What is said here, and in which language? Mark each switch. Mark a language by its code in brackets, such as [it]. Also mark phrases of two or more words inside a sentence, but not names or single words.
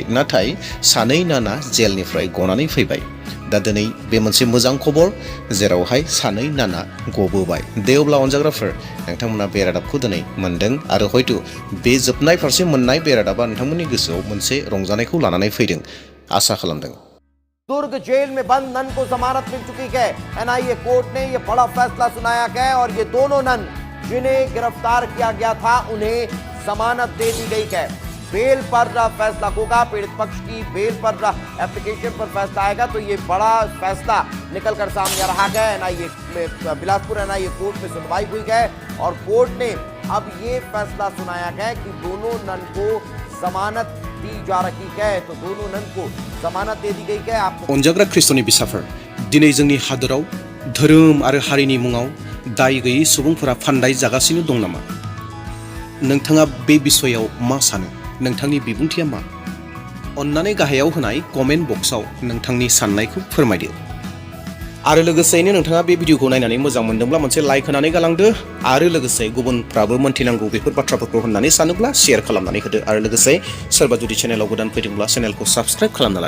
[brx] नाथाय सानै नाना जेलनिफ्राय गनानै फैबाय। दा दिनै बे मोनसे मोजां खबर जेरावहाय सानै नाना गबोबाय। दे अब्ला अनजाग्राफोर, नोंथांमोना बे रादाबखौ दिनै मोनदों आरो हयथ' बे जोबनाय फारसे मोननाय बे रादाबा नोंथांमोननि गोसोआव मोनसे रंजानायखौ लानानै फैदों आसा खालामदों। [hi] दुर्ग जेल में बंद नन को जमानत मिल चुकी है। एनआईए कोर्ट ने यह बड़ा फैसला सुनाया है और ये दोनों नन जिन्हें गिरफ्तार किया गया था उन्हें जमानत दे दी गई है। बेल पर फैसला होगा, पीड़ित पक्ष की बेल पर एप्लीकेशन पर फैसला आएगा तो ये बड़ा फैसला निकल कर सामने आ रहा है। एनआईए बिलासपुर एनआईए कोर्ट में सुनवाई हुई है और कोर्ट ने अब ये फैसला सुनाया है कि दोनों नन को जमानत दी जा रही है, तो दोनों नन को जमानत दे दी गई है। [brx] अनजाग्रा ख्रिस्ट'नि बिसाफोर, दिनै जोंनि हादोराव धोरोम आरो हारिनि मुङाव दाय गैयै सुबुंफोरा फान्दाय जागासिनो दं नामा? नोंथाङा बे बिसयाव मा सानो? नोंथांनि बिबुंथिया मा? अन्नानै गाहायाव होनाय कमेन्ट बक्सआव नोंथांनि साननायखौ फोरमायदो आरो लोगोसेयैनो नोंथाङा बे भिडिअखौ नायनानै मोजां मोनदोंब्ला मोनसे लाइक होनानै गालांदो आरो लोगोसे गुबुनफ्राबो मोनथिनांगौ बेफोर बाथ्राफोरखौ होननानै सानोब्ला शेयार खालामनानै होदो आरो लोगोसे सोरबा जुदि चेनेलाव गोदान फैदोंब्ला चेनेलखौ साबस्क्राइब खालामना लादो।